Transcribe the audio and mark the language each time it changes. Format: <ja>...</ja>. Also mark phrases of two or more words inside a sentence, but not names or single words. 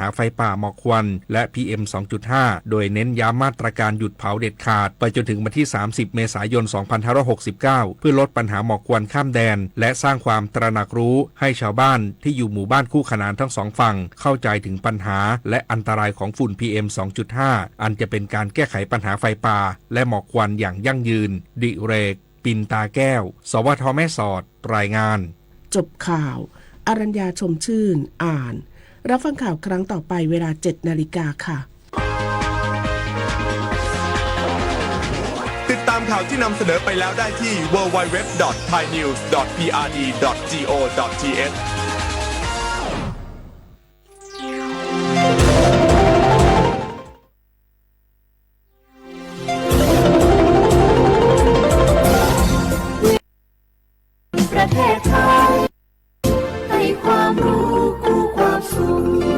<th>ไฟป่าหมอกควันและ PM 2.5 โดยเน้นย้ำมาตรการหยุดเผาเด็ดขาดไปจนถึงวันที่30เมษายน2569เพื่อลดปัญหาหมอกควันข้ามแดนและสร้างความตระหนักรู้ให้ชาวบ้านที่อยู่หมู่บ้านคู่ขนานทั้งสองฝั่งเข้าใจถึงปัญหาและอันตรายของฝุ่น PM 2.5 อันจะเป็นการแก้ไขปัญหาไฟป่าและหมอกควันอย่างยั่งยืนดิเรกปินตาแก้วสวทแม่สอดรายงาน จบข่าวอรัญญาชมชื่นอ่านรับฟังข่าวครั้งต่อไปเวลา 7:00 น. ค่ะ ติดตามข่าวที่นำเสนอไปแล้วได้ที่ www.thainews.prd.go.th ประเทศไทยให้ความรู้คู่ความสุข</th>